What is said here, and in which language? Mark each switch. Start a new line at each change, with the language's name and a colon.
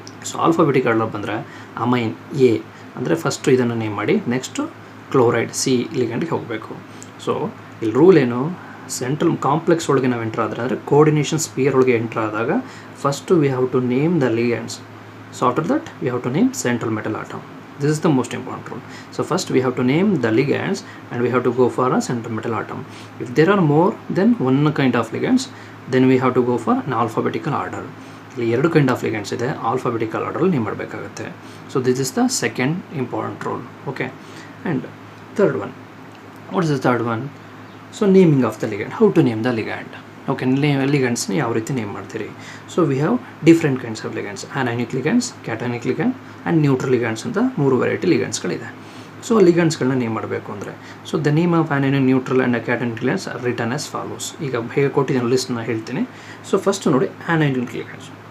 Kannada: So alphabetic order ಬಂದರೆ amine A ಅಂದರೆ first ಇದನ್ನು ನೇಮ್ ಮಾಡಿ, ನೆಕ್ಸ್ಟು ಕ್ಲೋರೈಡ್ ಸಿ ಲಿಗಂಡ್ಗೆ ಹೋಗಬೇಕು. ಸೊ ಇಲ್ಲಿ ರೂಲ್ ಏನು, ಸೆಂಟ್ರಲ್ ಕಾಂಪ್ಲೆಕ್ಸ್ ಒಳಗೆ ನಾವು ಎಂಟ್ರ್ ಆದರೆ ಕೋಆರ್ಡಿನೇಷನ್ ಸ್ಪಿಯರ್ ಒಳಗೆ ಎಂಟ್ರ್ ಆದಾಗ first
English: We have to name the ligands. So after that we have to name central metal atom. This is the most important rule. So first we have to name the ligands and we have to go for a central metal atom. If there are more than one kind of ligands, then we have to go for an alphabetical order. ಇಲ್ಲಿ 2 kind of ligands ಇದೆ, alphabetical order
Kannada: name ಮಾಡಬೇಕಾಗುತ್ತೆ.
English: So this is the second important rule. Okay, and third one, what is the third one? So naming of the ligand, how to name the ligand.
Kannada: Okay, ಲಿಗಂಡ್ಸ್ನ ಯಾವ ರೀತಿ name ಮಾಡ್ತೀರಿ.
English: so we have different kinds of ligands, anionic ligands, cationic ligand and neutral ligands
Kannada: ಅಂತ 3 variety ಲಿಗಂಡ್ಸ್ಗಳಿದೆ. So ಲಿಗಂಡ್ಸ್ಗಳನ್ನ name ಮಾಡಬೇಕು ಅಂದರೆ,
English: So the name of anionic, neutral and cationic ligands are written as follows.
Kannada: ಈಗ ಹೇಗೆ ಕೊಟ್ಟಿದ್ದೀನಿ ಲಿಸ್ಟ್ನ ಹೇಳ್ತೀನಿ. ಸೊ ಫಸ್ಟ್ ನೋಡಿ, ಆನೈನಿಕ್ ಲಿಗಂಡ್ಸ್.